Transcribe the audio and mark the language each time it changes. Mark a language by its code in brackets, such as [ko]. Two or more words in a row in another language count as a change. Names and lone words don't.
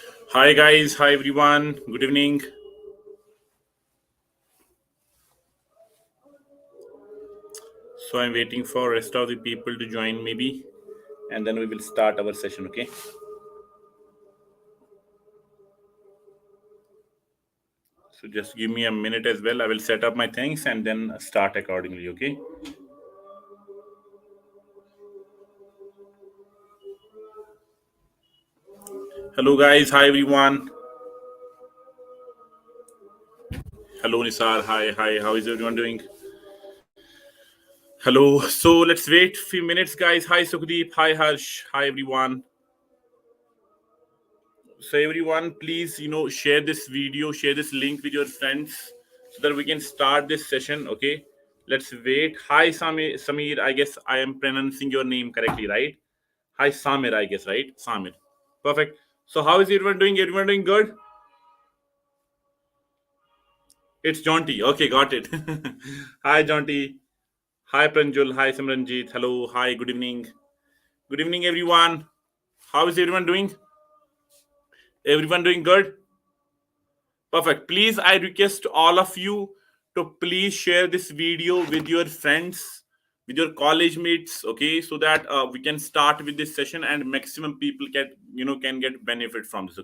[en] Hi guys, hi everyone. Good evening. So I'm waiting for rest of the people to join maybe, and then we will start our session. Okay. So just give me a minute as well. I will set up my things and then start accordingly. Okay. Hello guys, hi everyone. Hello Nisar, hi, hi. How is everyone doing? Hello. So let's wait few minutes, guys. Hi Sukhdeep, hi Harsh, hi everyone. So everyone, please share this video, share this link with your friends so that we can start this session. Okay, let's wait. Hi Samir, I guess I am pronouncing your name correctly, right? Hi Samir, I guess, right? Samir. Perfect. So how is everyone doing? Everyone doing good? It's Jonty. Okay, got it. Hi Jonty. Hi Pranjul. Hi Simranjit. Hello. Hi, good evening. Good evening everyone. How is everyone doing? Everyone doing good? Perfect. Please, I request all of you to please share this video with your friends, with your college mates, okay, so that we can start with this session and maximum people can get benefit from this.